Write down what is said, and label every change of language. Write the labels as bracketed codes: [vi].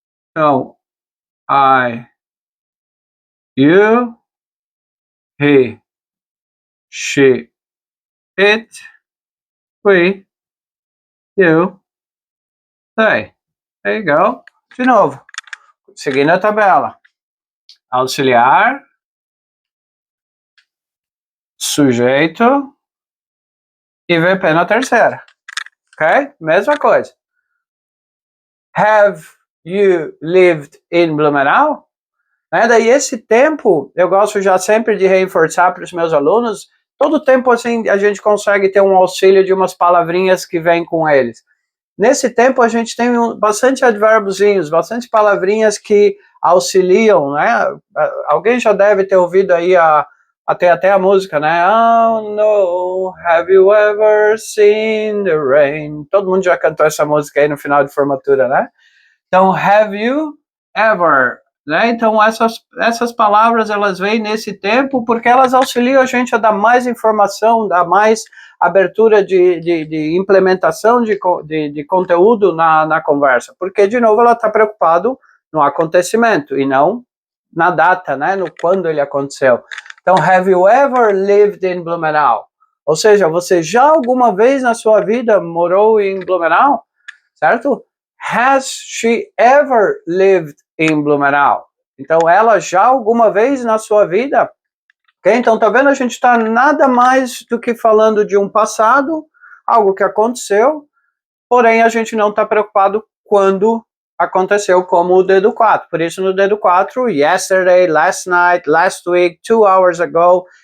[en] Então, I, you, he, she, it, we, you, they. There you go. [pt] De novo, seguindo a tabela. Auxiliar, sujeito e VP na terceira. Ok? Mesma coisa. [en] Have you lived in Blumenau? [pt] Né? Daí esse tempo, eu gosto já sempre de reforçar para os meus alunos, todo tempo assim a gente consegue ter um auxílio de umas palavrinhas que vêm com eles. Nesse tempo a gente tem bastante advérbozinhos, bastante palavrinhas que auxiliam, né? Alguém já deve ter ouvido aí até a música, né? [en] Oh no, have you ever seen the rain? [pt] Todo mundo já cantou essa música aí no final de formatura, né? Então, [en] have you ever, [pt] né? Então, essas palavras, elas vêm nesse tempo porque elas auxiliam a gente a dar mais informação, dar mais abertura de implementação de conteúdo na conversa. Porque, de novo, ela está preocupada no acontecimento e não na data, né? No quando ele aconteceu. [en] Então, have you ever lived in Blumenau? [pt] Ou seja, você já alguma vez na sua vida morou em Blumenau? Certo? [en] Has she ever lived in Blumenau? [pt] Então, ela já alguma vez na sua vida? Okay? Então, tá vendo? A gente está nada mais do que falando de um passado, algo que aconteceu, porém a gente não está preocupado quando aconteceu, como o dedo 4. Por isso, no dedo 4, [en] yesterday, last night, last week, 2 hours ago.